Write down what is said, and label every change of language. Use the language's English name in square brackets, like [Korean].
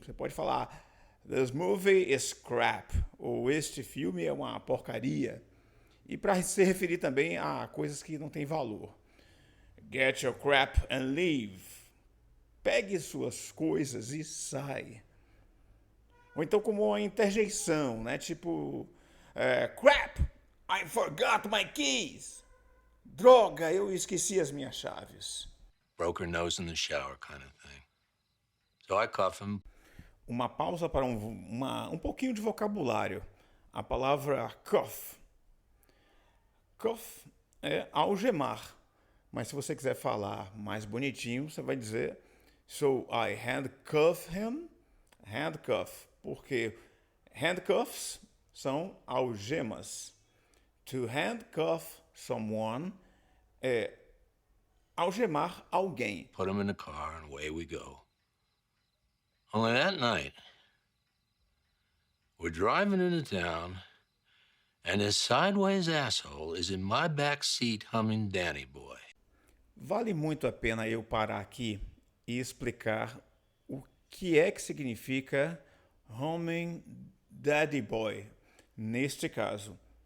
[Portuguese] Você pode falar, [English] this movie is crap, [Portuguese] ou este filme é uma porcaria. E para se referir também a coisas que não têm valor. [English] Get your crap and leave. [Portuguese] Pegue suas coisas e sai. Ou então como uma interjeição, né? [English] Tipo, crap, I forgot my keys. [Portuguese] Droga, eu esqueci as minhas chaves. [English] Broke her nose in the shower kind of thing. So I cuff him. [Portuguese] Uma pausa para um pouquinho de vocabulário. A palavra cuff. Cuff é algemar. Mas se você quiser falar mais bonitinho, você vai dizer [English] so I handcuff him. [Portuguese] Handcuff. Porque handcuffs são algemas. To handcuff someone é algemar alguém. [English] Put him in the car and away we go. Only that night, we're driving into town, and this sideways asshole is in my back seat humming Danny Boy. [Portuguese] Vale muito a pena eu parar aqui e explicar o que é que significa humming Daddy Boy, neste caso.